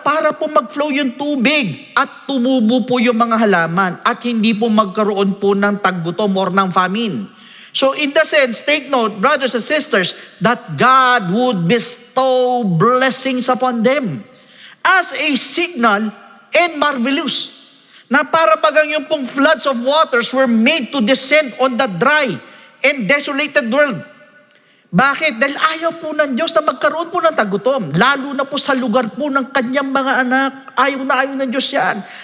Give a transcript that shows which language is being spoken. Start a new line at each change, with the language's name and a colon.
Filipino: Para po mag-flow yung tubig at tumubo po yung mga halaman at hindi po magkaroon po ng taggutom or ng famine.
English: So in the sense, take note, brothers and sisters, that God would bestow blessings upon them as a signal and marvelous.
Filipino: Na para bagang yung pong
English: floods of waters were made to descend on the dry and desolated world.
Filipino: Bakit? Dahil ayaw po ng Diyos na magkaroon po ng tagutom. Lalo na po sa lugar po ng kanyang mga anak. Ayaw na ayaw ng Diyos yan.